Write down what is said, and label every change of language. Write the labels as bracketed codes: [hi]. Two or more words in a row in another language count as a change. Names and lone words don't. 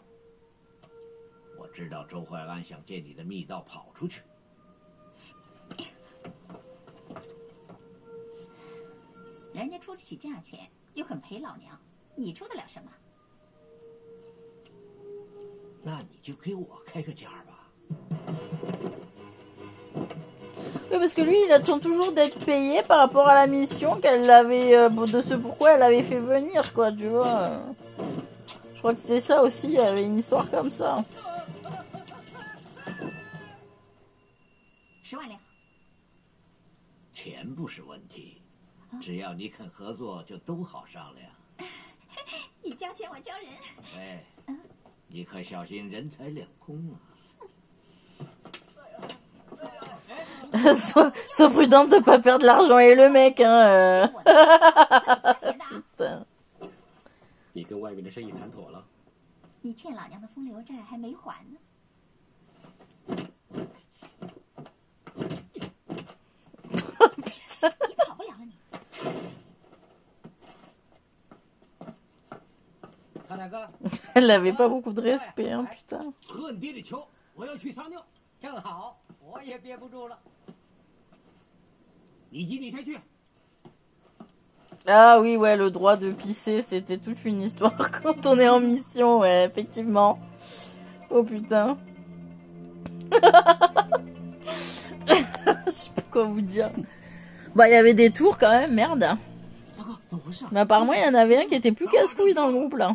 [zh] 我知道周怀安想借你的密道跑出去。人家出得起价钱，又肯陪老娘，你出得了什么？那你就给我开个价吧。 [fr] Oui, parce que lui, il attend toujours d'être payé par rapport à la mission qu'elle avait, de ce pourquoi elle avait fait venir, quoi, tu vois. Je crois que c'était ça aussi, il y avait une histoire comme ça. [zh] 10 万两。钱不是问题，只要你肯合作，就都好商量。你交钱，我交人。哎，你可小心人财两空啊！ [fr] sois prudent de pas perdre l'argent et le mec, hein. [zh] 你跟外面的生意谈妥了？你欠老娘的风流债还没还呢。你跑不了了，你。康大哥， [fr] Elle avait pas beaucoup de respect, hein, putain. [zh] 喝你爹的球，我要去撒尿。正好，我也憋不住了。你急你先去。 [fr] Ah oui, ouais, le droit de pisser, c'était toute une histoire quand on est en mission, ouais, effectivement. Oh putain. Je sais pas quoi vous dire. Bah, il y avait des tours quand même, merde. Mais apparemment, il y en avait un qui était plus casse-couille dans le groupe, là.